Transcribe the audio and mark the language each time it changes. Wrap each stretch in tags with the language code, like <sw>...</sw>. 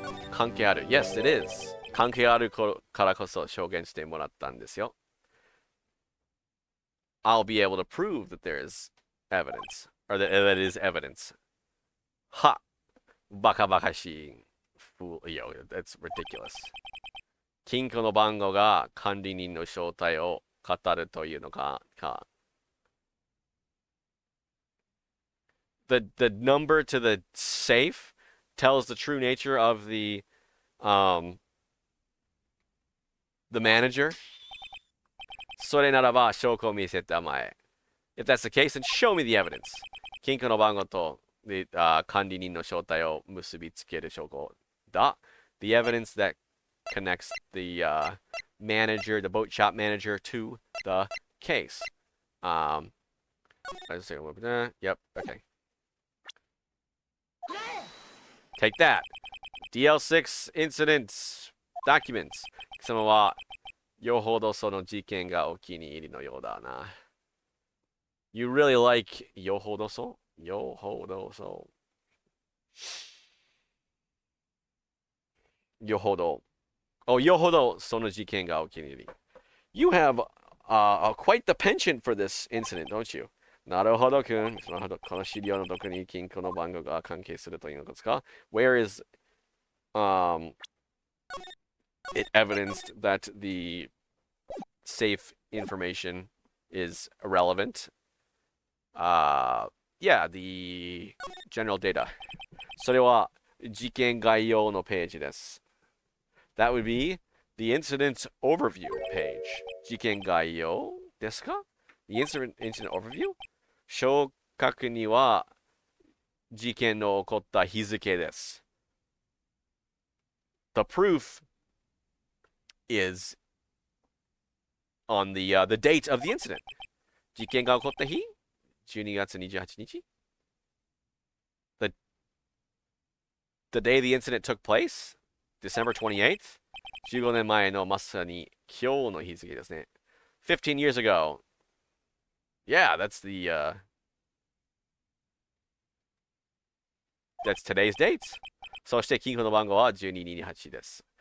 <ja>関係ある。</ja> <en>Yes, it is.</en> <ja>関係あるからこそ証言してもらったんですよ。</ja> <en>I'll be able to prove that there is evidence, or that it is evidence. Ha!</en> <ja>Baka bakashi.</ja> <en>Fool. Yo, that's ridiculous.</en> <ja>金庫の番号が管理人の正体を語るというのか。</ja> <en>The number to the safe tells the true nature of the manager.</en> <ja>それならば証拠を見せたまえ.</ja> <en>If that's the case, then show me the evidence.</en> <ja>金庫の番号と管理人の正体を結びつける証拠だ.</ja> <en>The evidence that connects the manager, the boat shop manager, to the case. I just say, yep, okay. Take that. DL6 incidents documents.</en> <ja>貴様はよほどその事件がお気に入りのようだな.</ja> <en>You really like</en> <ja>よほどそ? よほどそ. よほど. Oh, よほどその事件がお気に入り.</ja> <en>You have quite the penchant for this incident, don't you?</en> <ja>なるほどくん。なるほど。この資料のどこに金庫の番号が関係するというのですか?</ja> <en>Where is it evidenced that the safe information is irrelevant? Yeah, the general data.</en> <ja>それは事件概要のページです.</ja> <en>That would be the incident overview page.</en> <ja>事件概要ですか?</ja> <en>The incident overview?</en> <ja>昇格には事件の起こった日付です.</ja> <en>The proof is on the date of the incident.</en> <ja>事件が起こった日 12月28日</ja> <en>The day the incident took place, December 28th,</en> <ja>15年前のまさに今日の日付ですね.</ja> <en>15 years ago. Yeah, that's that's today's dates.</en> <ja>そして金庫の番号は1228です.</ja>